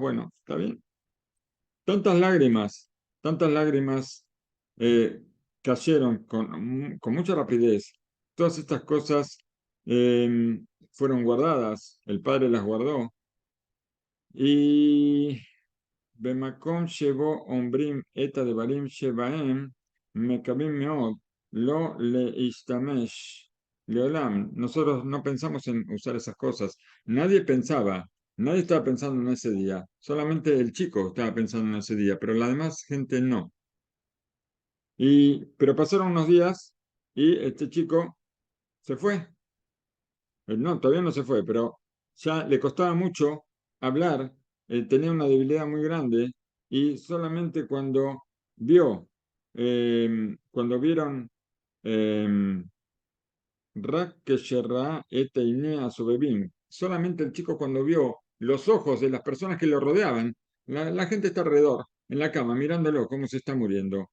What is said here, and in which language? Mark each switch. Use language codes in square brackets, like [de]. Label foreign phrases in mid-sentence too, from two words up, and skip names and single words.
[es] Bueno, está bien. Tantas lágrimas eh, cayeron con mucha rapidez. Todas estas cosas fueron guardadas, el padre las guardó. [he] Y במקום שבו אומרים את הדברים שבהם מקווים מאוד לא להשתמש לעולם. [es] Nosotros no pensamos en usar esas cosas. Nadie estaba pensando en ese día. Solamente el chico estaba pensando en ese día, pero la demás gente no. Pero pasaron unos días y este chico se fue. No, todavía no se fue, pero ya le costaba mucho hablar, tenía una debilidad muy grande y solamente cuando vieron eh, [he] רק כשראה את עיני הסובבים, [es] solamente el chico cuando vio los ojos de las personas que lo rodeaban, la gente está alrededor, en la cama, mirándolo cómo se está muriendo.